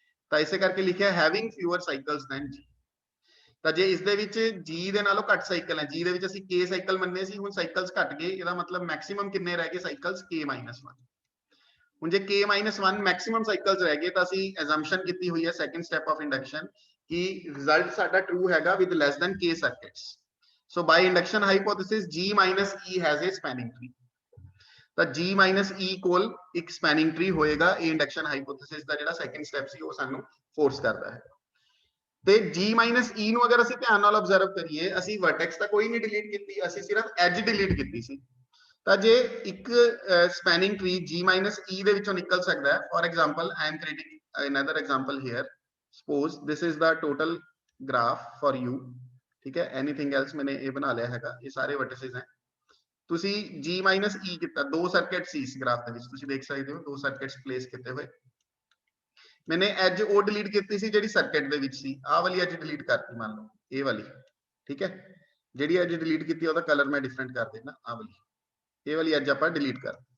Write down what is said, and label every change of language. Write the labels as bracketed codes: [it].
[pa] ਤਾਂ ਇਸੇ ਕਰਕੇ ਲਿਖਿਆ [en] Having fewer cycles than G। [pa] ਤਾਂ ਜੇ ਇਸ ਦੇ ਵਿੱਚ G ਦੇ ਨਾਲੋਂ ਘੱਟ ਸਾਈਕਲ ਹੈ, G ਦੇ ਵਿੱਚ ਅਸੀਂ K ਸਾਈਕਲ ਮੰਨੇ ਸੀ, ਹੁਣ ਸਾਈਕਲਸ ਘਟ ਗਏ, ਇਹਦਾ ਮਤਲਬ ਮੈਕਸਿਮਮ ਕਿੰਨੇ ਰਹਿ ਗਏ ਸਾਈਕਲਸ, K ਮਾਈਨਸ 1। ਹੁਣ ਜੇ K ਮਾਈਨਸ 1 ਮੈਕਸਿਮਮ ਸਾਈਕਲਸ ਰਹਿ ਗਏ, ਤਾਂ ਅਸੀਂ ਐਜ਼ੰਪਸ਼ਨ ਕੀਤੀ ਹੋਈ ਹੈ ਸੈਕੰਡ ਸਟੈਪ ਆਫ ਇੰਡਕਸ਼ਨ ਕਿ ਰਿਜ਼ਲਟ ਸਾਡਾ ਟਰੂ ਹੈਗਾ [en] With less than K circuits. So by induction hypothesis, G minus E has a spanning tree. [pa] ਤਾਂ G minus E ਕੋਲ ਇੱਕ spanning tree ਹੋਏਗਾ। ਇਹ ਇੰਡਕਸ਼ਨ ਹਾਈਪੋਥੇਸਿਸ ਦਾ ਜਿਹੜਾ ਸੈਕੰਡ ਸਟੈਪ ਸੀ ਉਹ ਸਾਨੂੰ ਫੋਰਸ ਕਰਦਾ ਹੈ। ਤੇ G minus E ਨੂੰ ਅਗਰ ਅਸੀਂ ਧਿਆਨ ਨਾਲ ਆਬਜ਼ਰਵ ਕਰੀਏ, ਅਸੀਂ ਵਰਟੈਕਸ ਤਾਂ ਕੋਈ ਨਹੀਂ ਡਿਲੀਟ ਕੀਤੀ, ਅਸੀਂ ਸਿਰਫ ਐਜ ਡਿਲੀਟ ਕੀਤੀ ਸੀ। ਤਾਂ ਜੇ ਇੱਕ ਸਪੈਨਿੰਗ ਟਰੀ G minus E ਦੇ ਵਿੱਚੋਂ ਨਿਕਲ ਸਕਦਾ ਹੈ, for example [en] I am creating another example here. Suppose this is the total graph for you. [hi] ठीक है, एनीथिंग एल्स मैंने ये बना लिया हैगा, ये सारे वर्टिसेस हैं। [pa] ਤੁਸੀਂ G minus E ਕੀਤਾ, ਦੋ ਸਰਕਟ ਸੀ ਇਸ ਗ੍ਰਾਫ ਦੇ ਵਿੱਚ, ਤੁਸੀਂ ਦੇਖ ਸਕਦੇ ਹੋ ਦੋ ਸਰਕਟਸ ਪਲੇਸ ਕੀਤੇ ਹੋਏ। [hi] मैंने [pa] ਐਜ ਉਹ ਡਿਲੀਟ ਕੀਤੀ ਸੀ ਜਿਹੜੀ ਸਰਕਟ ਦੇ ਵਿੱਚ ਸੀ, ਆਹ ਵਾਲੀ ਐਜ ਡਿਲੀਟ ਕਰਤੀ ਮੰਨ ਲਓ, ਇਹ ਵਾਲੀ, ਠੀਕ ਹੈ। ਜਿਹੜੀ ਐਜ ਡਿਲੀਟ ਕੀਤੀ ਉਹਦਾ ਕਲਰ ਮੈਂ ਡਿਫਰੈਂਟ ਕਰ ਦੇਣਾ, ਆਹ ਵਾਲੀ, ਇਹ ਵਾਲੀ ਐਜ ਆਪਾਂ ਡਿਲੀਟ ਕਰ।